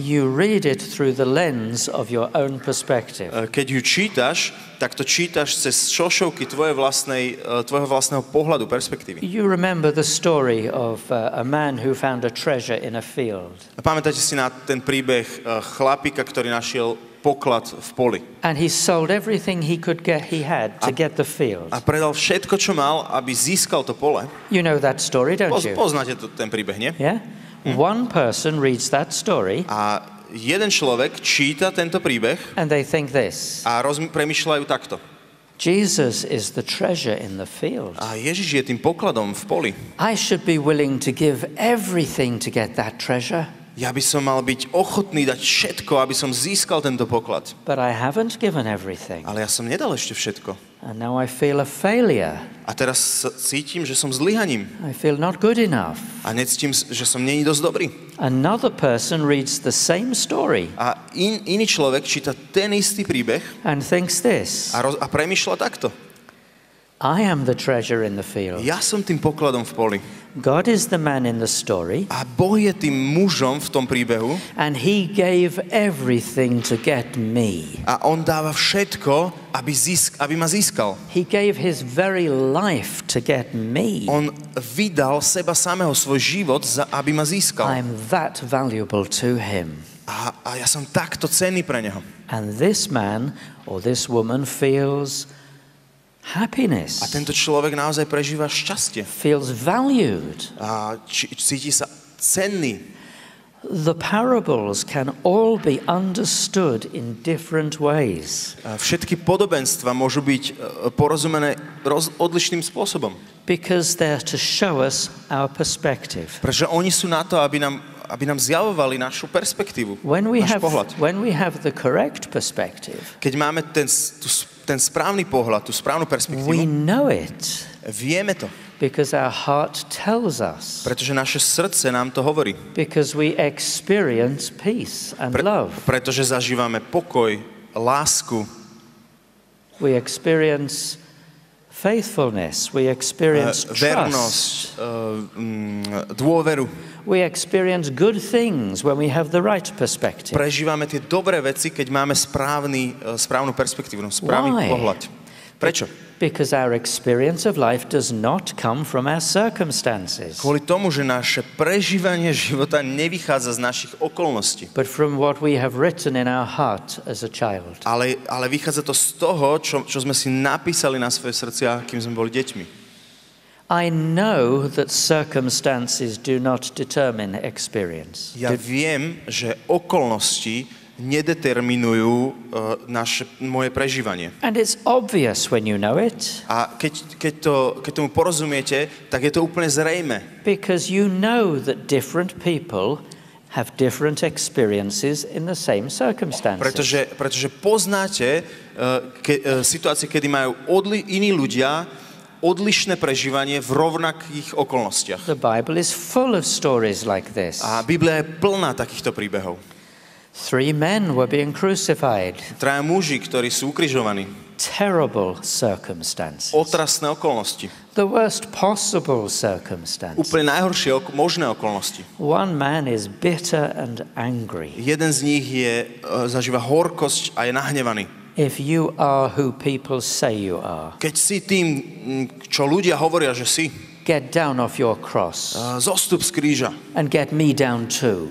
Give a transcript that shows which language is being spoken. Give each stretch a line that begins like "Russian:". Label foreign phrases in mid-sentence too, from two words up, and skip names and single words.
English: You read it through the lens of your own perspective.
Slovak: Keď ju čítaš, tak to čítaš cez šošovky tvojho vlastného pohľadu, perspektívy.
English: You remember the story of a man who found a treasure in a field.
Slovak: Pamätáte si na ten príbeh chlapíka, ktorý našiel poklad v poli.
English: And he sold everything he had to get the field.
Slovak: A predal všetko, čo mal, aby získal to pole.
English: You know that story, don't you?
Slovak: Poznáte ten príbeh, nie?
English: Yeah? One person reads that story.
Slovak: A jeden človek číta tento príbeh
English: and they think this.
Slovak: A premýšľajú takto.
English: Jesus is the treasure in the field.
Slovak: A Ježiš je tým pokladom v poli.
English: I should be willing to give everything to get that treasure.
Slovak: Ja by som mal byť ochotný dať všetko, aby som získal tento poklad.
English: But I haven't given everything.
Slovak: Ale ja som nedal ešte všetko.
English: And now I feel a failure.
Slovak: A teraz cítim, že som zlyhaním.
English: I feel not good enough.
Slovak: A necítim, že som není dosť dobrý.
English: Another person reads the same story.
Slovak: A iný človek číta ten istý príbeh
English: and thinks this.
Slovak: A premýšľa takto.
English: I am the treasure in the field.
Slovak: Ja som tým pokladom v poli.
English: God is the man in the story.
Slovak: A Boh je tým mužom v tom príbehu.
English: And he gave everything to get me.
Slovak: A on dáva všetko, aby ma získal.
English: He gave his very life to get me.
Slovak: On vydal seba samého, svoj život, aby ma získal.
English: I'm that valuable to him.
Slovak: A ja som takto cenný pre neho.
English: And this man or this woman feels happiness.
Slovak: A tento človek naozaj prežíva šťastie.
English: Feels valued.
Slovak: A cíti sa cenný.
English: The parables can all be understood in different ways.
Slovak: Všetky podobenstva môžu byť porozumené odlišným spôsobom.
English: Because they're to show us our perspective.
Slovak: Pretože oni sú na to, aby nám zjavovali našu perspektívu, náš pohľad.
English: When we have the correct perspective,
Slovak: keď máme ten správny pohľad, tú správnu perspektívu,
English: we know it.
Slovak: Vieme to.
English: Because our heart tells us.
Slovak: Pretože naše srdce nám to hovorí.
English: Because we experience peace and love.
Slovak: Pretože zažívame pokoj, lásku.
English: We experience faithfulness. We experience
Slovak: vernosť, dôveru.
English: We experience good things when we have the right perspective.
Slovak: Prežívame tie dobré veci, keď máme správnu perspektívu, správny pohľad. Prečo?
English: Because our experience of life does not come from our circumstances.
Slovak: Kvôli tomu, že naše prežívanie života nevychádza z našich okolností.
English: But from what we have written in our heart as a child.
Slovak: Ale vychádza to z toho, čo sme si napísali na svoje srdcia, kým sme boli deťmi.
English: I know that circumstances do not determine experience.
Slovak: Ja viem, že okolnosti nedeterminujú moje prežívanie.
English: And it's obvious when you know it.
Slovak: A keď tomu porozumiete, tak je to úplne zrejme.
English: Because you know that different people have different experiences in the same circumstances.
Slovak: Pretože poznáte situácie, kedy majú iní ľudia odlišné prežívanie v rovnakých okolnostiach.
English: The Bible is full of stories like this.
Slovak: A Biblia je plná takýchto príbehov.
English: 3 men were being crucified.
Slovak: 3 muži, ktorí sú ukrižovaní.
English: Terrible circumstances.
Slovak: Otrasné okolnosti.
English: The worst possible circumstances.
Slovak: Úplne najhoršie možné okolnosti.
English: One man is bitter and angry.
Slovak: Jeden z nich zažíva horkosť a je nahnevaný.
English: If you are who people say you are.
Slovak: Keď si tým, čo ľudia hovoria, že si.
English: Get down off your cross.
Slovak: Zostup z kríža.
English: And get me down too.